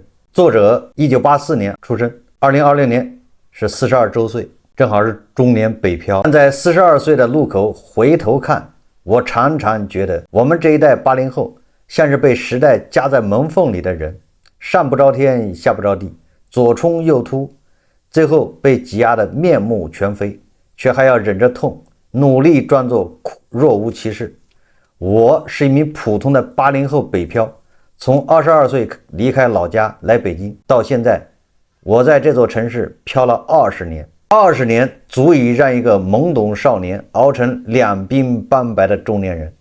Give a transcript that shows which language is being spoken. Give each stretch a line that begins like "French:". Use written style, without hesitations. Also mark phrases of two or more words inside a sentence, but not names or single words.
Chinese: 作者1984年出生，2020年是42周歲，正好是中年北漂。站在42歲的路口回頭看，我常常覺得我們這一代80後像是被時代夾在門縫裡的人，上不着天下不着地，左衝右突，最後被擠壓得面目全非，卻還要忍着痛努力裝作若無其事。我是一名普通的80後北漂，從22岁離開老家來北京，到現在，我在這座城市漂了20年。20年足以讓一個懵懂少年熬成兩鬢斑白的中年人。